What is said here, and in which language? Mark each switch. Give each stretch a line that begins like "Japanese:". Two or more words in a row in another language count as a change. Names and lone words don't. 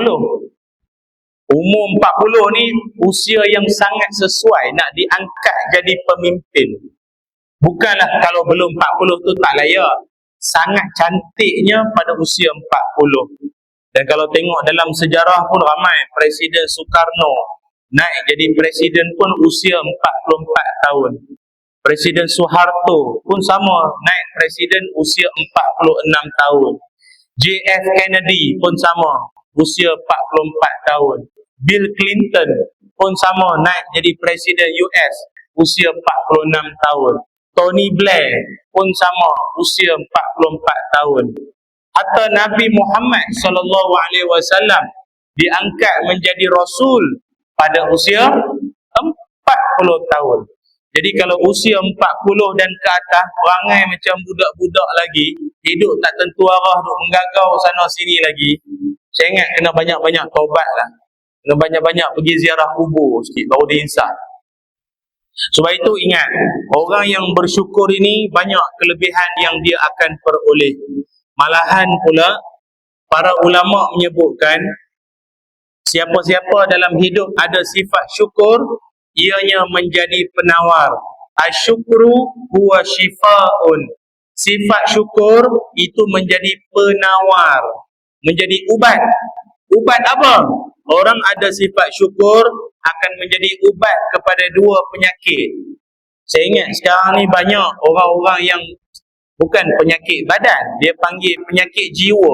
Malay: Umur 40 ni usia yang sangat sesuai nak diangkat jadi pemimpin. Bukanlah kalau belum 40 tu tak layak. Sangat cantiknya pada usia 40. Dan kalau tengok dalam sejarah pun ramai. Presiden Soekarno naik jadi presiden pun usia 44 tahun. Presiden Soeharto pun sama, naik presiden usia 46 tahun. JF Kennedy pun sama, usia 44 tahun. Bill Clinton pun sama, naik jadi presiden US, usia 46 tahun. Tony Blair pun sama, usia 44 tahun. Hatta Nabi Muhammad SAW diangkat menjadi Rasul pada usia 40 tahun. Jadi kalau usia 40 dan ke atas, perangai macam budak-budak lagi, hidup tak tentu arah, duk menggagau sana sini lagi. Saya ingat kena banyak-banyak taubat lah. Kena banyak-banyak pergi ziarah kubur sikit, baru diinsaf. Sebab itu ingat, orang yang bersyukur ini banyak kelebihan yang dia akan peroleh. Malahan pula, para ulama menyebutkan, siapa-siapa dalam hidup ada sifat syukur, ianya menjadi penawar.
Arabic: الشكر هو شفاء.
Malay: Sifat syukur itu menjadi penawar, menjadi ubat. Ubat apa? Orang ada sifat syukur akan menjadi ubat kepada dua penyakit. Saya ingat sekarang ni banyak orang-orang yang bukan penyakit badan, dia panggil penyakit jiwa.